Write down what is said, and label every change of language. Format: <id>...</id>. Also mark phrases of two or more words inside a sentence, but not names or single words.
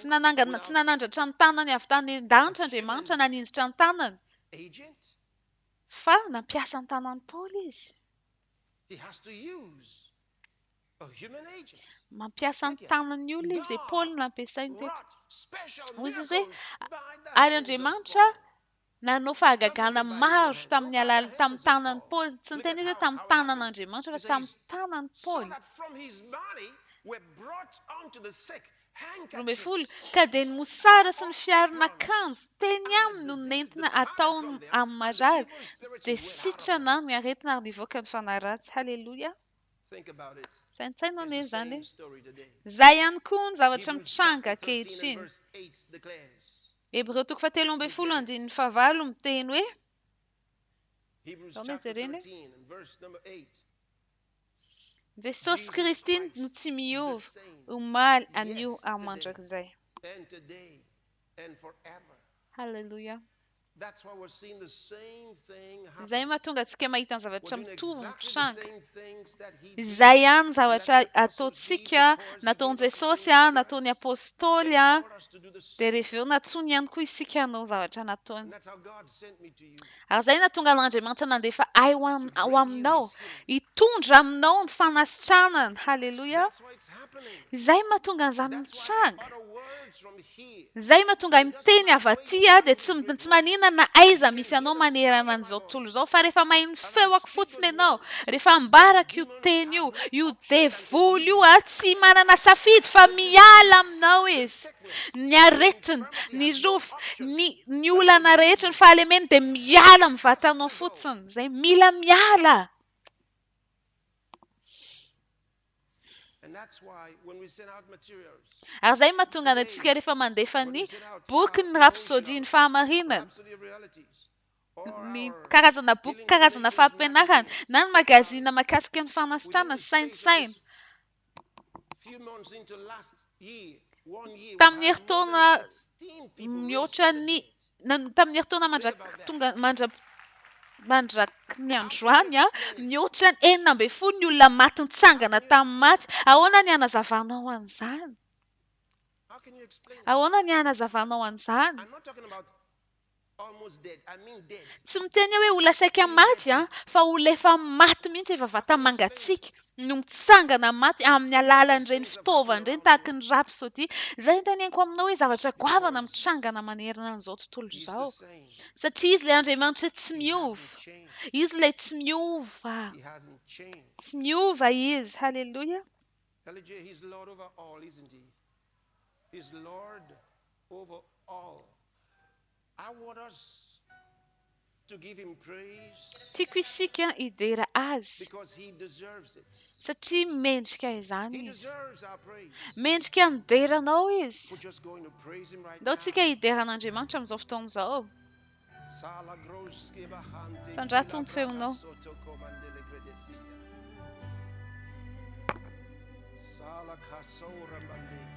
<en>heaven</en> <mg>tsy</mg> <en>without</en> <mg>nanandratra ny tanany avy tany an-danitra</mg> <en>a</en> <mg>Andriamanitra,</mg> <en>human</en> <mg>naninjitra ny tanany.</mg> <en>agent.</en> <mg>Fa nampiasa ny tanan'ny Paoly izy.</mg> <en>He has to use a human agent.</en> <mg>Mampiasa ny</mg> <en>Look here.</en> <mg>tanan'ny olona izy dia Paoly</mg> <en>God</en> <mg>nampiasainy teo.</mg> <en>wrought special</en> <mg>Hoy izy</mg> <en>miracles</en> <mg>hoe</mg> <en>by the</en> <mg>ary</mg> <en>hands of</en> <mg>Andriamanitra</mg> <en>Paul.</en> <mg>nanao</mg> <en>Doesn't</en> <mg>fahagagana</mg> <en>say by his own</en> <mg>maro</mg> <en>hands. No,</en> <mg>tamin'ny</mg> <en>by the</en> <mg>tamin'ny</mg> <en>hands of</en> <mg>tanan'ny</mg> <en>Paul.</en> <mg>Paoly. Tsy</mg> <en>Look</en> <mg>niteny</mg> <en>at</en> <mg>hoe tamin'ny</mg> <en>how it happened.</en> <mg>tanan'Andriamanitra</mg> <en>He</en> <mg>fa tamin'ny</mg> <en>says,</en> <mg>tanan'ny</mg> <en>so</en> <mg>Paoly.</mg> <en>that from his body were brought unto the sick</en> <mg>Roa ambin'ny folo</mg> <en>handkerchiefs</en> <mg>ka dia ny mosara sy ny</mg> <en>or</en> <mg>fiaron'akanjo teny</mg> <en>and</en> <mg>aminy</mg> <en>the</en> <mg>no</mg> <en>disease</en> <mg>nentina</mg> <en>departed</en> <mg>atao</mg> <en>from them,</en> <mg>amin'ny</mg> <en>and the</en> <mg>marary</mg> <en>evil spirits</en> <mg>dia</mg> <en>went out of</en> <mg>sitrana</mg> <en>them.</en> <mg>ny aretina ary nivoaka ny fanahy ratsy. Haleloya.</mg> <en>Think about it.</en> <mg>Saintsaina</mg> <en>It's</en> <mg>anie</mg> <en>the</en> <mg>zany.</mg> <en>same story today.</en> <mg>Izay ihany koa ny zavatra</mg> <en>Hebrews</en> <mg>mitranga</mg> <en>chapter 13 and</en> <mg>ankehitriny.</mg> <en>verse 8 declares.</en> <mg>Hebreo toko fahatelo ambin'ny</mg> <en>Look</en> <mg>folo</mg> <en>at it.</en> <mg>andininy fahavalo miteny hoe</mg> <en>Hebrews Então, chapter miserene. 13 and verse number 8.</en> <mg>Jesosy</mg> <en>Jesus</en> <mg>Kristy</mg> <en>Christ,</en> <mg>no tsy</mg> <en>the</en> <mg>miova</mg> <en>same</en> <mg>omaly anio</mg> <en>yesterday</en> <mg>amin'ny mandrakizay.</mg> <en>and today and forever.</en> <mg>Haleluya.</mg> <en>That's why we're seeing the same thing</en> <mg>Izay</mg> <en>happen.</en> <mg>mahatonga antsika mahita ny</mg> <en>We're</en> <mg>zavatra</mg> <en>doing</en> <mg>mitovy</mg> <en>exactly the</en> <mg>mitranga.</mg> <en>same things that he did</en> <mg>Izay ihany</mg> <en>and</en> <mg>zavatra</mg> <en>that the apostles did</en> <mg>ataontsika,</mg> <en>because he</en> <mg>nataon'i</mg> <en>gave us the</en> <mg>Jesosy</mg> <en>same spirit</en> <mg>nataon'ny apôstôly</mg> <en>and called us to do the</en> <mg>dia</mg> <en>same.</en> <mg>rehefa eo natsony ihany koa isika hanao zavatra nataony.</mg> <en>And that's how God sent me to you.</en> <mg>Ary izay natonga an'Andriamanitra nandefa ahy ho</mg> <en>bring you</en> <mg>aminao,</mg> <en>his healing.</en> <mg>hitondra aminao ny fanasitranana. Haleluya.</mg> <en>That's why it's happening.</en> <mg>Izay mahatonga an'izany</mg> <en>That's why I</en> <mg>mitranga.</mg> <en>can utter words from here.</en> <mg>Izay mahatonga miteny avy aty dia tsy maninona na aiza misy anao manerana an'izao tontolo izao fa rehefa maheno feoko fotsiny ianao, rehefa ambaraka io teny io devoly io tsy manana safidy fa miala aminao izy. Ny aretina, ny rofo, ny olana rehetra, ny fahalemeny dia miala amin'ny vatanao fotsiny. Izay mila miala.</mg> <en>And that's why when we send out materials,</en> <mg>Ary izay mahatonga antsika rehefa mandefa ny boky ny rapsody ny fahamarinana,</mg> <en>Rhapsody of Realities,</en> <mg>ny karazana boky, karazana fampianarana, na ny magazina mahakasika ny fanasitranana sy sainsaina.</mg> <en>few months into last year, 1 year, we</en> <mg>Tamin'ny</mg> <en>had more</en> <mg>herintaona</mg> <en>than 16 people</en> <mg>mihoatra</mg> <en>registered</en> <mg>ny</mg> <en>dead.</en> <mg>tamin'ny herintaona mandraky ny androany mihoatra ny 14 ny olona maty nitsangana tamin'ny maty. Ahoana ny hanazavanao an'izany?</mg> <en>How can you explain it?</en> <mg>Ahoana ny hanazavanao an'izany?</mg> <en>I'm not talking about almost dead. I mean dead.</en> <mg>Tsy miteny hoe olona saika maty fa olona efa maty mihitsy efa vata mangatsiaka no mitsangana maty amin'ny alalan'ireny fitaovana ireny tahaka ny rapsody. Izay teneniko aminao hoe zavatra goavana mitrangana manerana an'izao tontolo</mg> <en>He's</en> <mg>izao.</mg> <en>the same.</en> <mg>Satria izy ilay Andriamanitra tsy</mg> <en>He</en> <mg>miova.</mg> <en>hasn't changed.</en> <mg>Izy ilay tsy miova.</mg> <en>He hasn't changed.</en> <mg>Tsy miova izy. Haleluya.</mg> <en>LJ, he's Lord over all, isn't he? He's Lord over all. I want us to give him praise</en> <mg>Tiako isika hidera azy.</mg> <en>because he deserves it.</en> <mg>Satria mendrika</mg> <en>He</en> <mg>izany.</mg> <en>deserves our praise.</en> <mg>Mendrika ny deranao izy.</mg> <en>We're just going to praise him right</en> <mg>Ndao</mg> <en>now.</en> <mg>tsika hideran'Andriamanitra amin'izao fotoana izao. Sala groske bahante Fandrato ny kila feonao. soto komandele gredesia. Sala kasora mande.</mg>